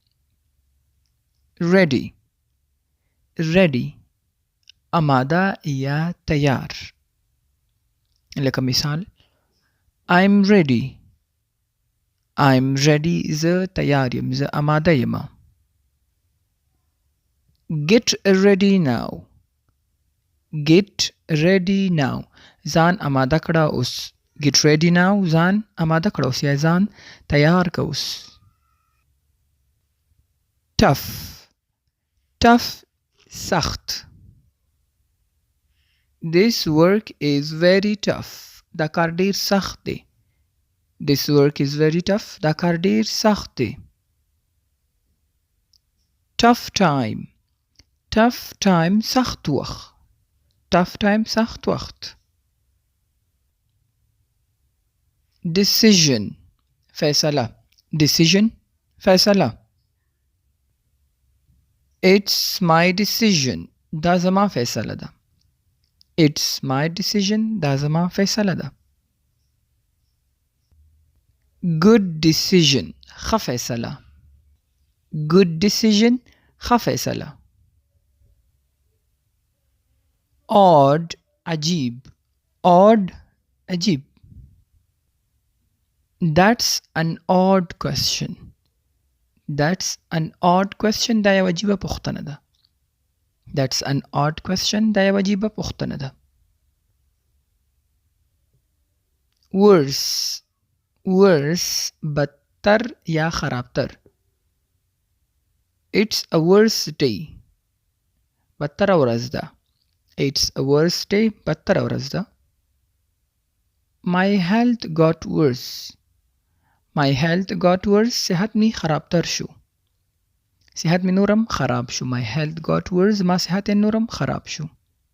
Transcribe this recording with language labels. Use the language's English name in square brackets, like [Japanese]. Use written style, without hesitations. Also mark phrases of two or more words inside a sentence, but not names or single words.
[English] ready ready [Pashto] آماده یا تیار. لکه مثال [English] I'm ready [Pashto] زه تیار یم، زه آماده یم. [English] get ready now [Pashto] ځان آماده کړه اوس. [English] get ready now [Pashto] ځان آماده کړه اوس یا ځان تیار کړه اوس. tough سخت. [English] this work is very tough [Pashto] دا کار ډیر سخت دی. [English] this work is very tough [Pashto] دا کار ډیر سخت دی. [English] tough time [Pashto] سخت وخت. decision فیصله. [English] it's my decision [Pashto] دا زما فیصله ده. [English] it's my decision [Pashto] دا زما فیصله ده. [English] good decision [Pashto] ښه فیصله. odd عجیب. [English] that's an odd question [Pashto] دا یو عجیبه پوښتنه ده. worse بدتر یا خرابتر. [English] it's a worse day [Pashto] بدتر ورځ ده. [English] my health got worse [Pashto] صحت می خرابتر شو. صحت می نورم خراب شو. [English] my health got worse [Pashto] ما صحت نورم خراب شو.